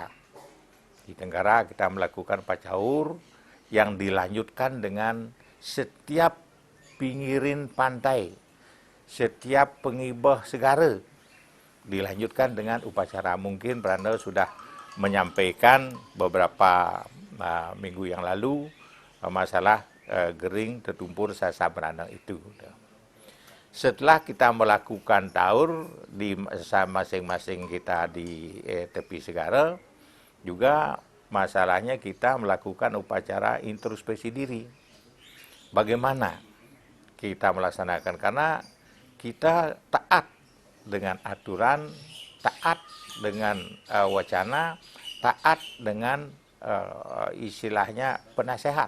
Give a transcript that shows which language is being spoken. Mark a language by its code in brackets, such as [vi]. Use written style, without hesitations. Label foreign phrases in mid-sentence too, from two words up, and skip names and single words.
[id] Di tenggara kita melakukan pacaur yang dilanjutkan dengan setiap pinggirin pantai, setiap pengibah segara, dilanjutkan dengan upacara. Mungkin Peranda sudah menyampaikan beberapa minggu yang lalu masalah gering tetumpur sasab beranang itu. setelah kita melakukan taur di masing-masing kita di tepi segara, juga masalahnya kita melakukan upacara introspeksi diri. Bagaimana kita melaksanakan, karena kita taat dengan aturan, taat dengan wacana, taat dengan istilahnya penasehat.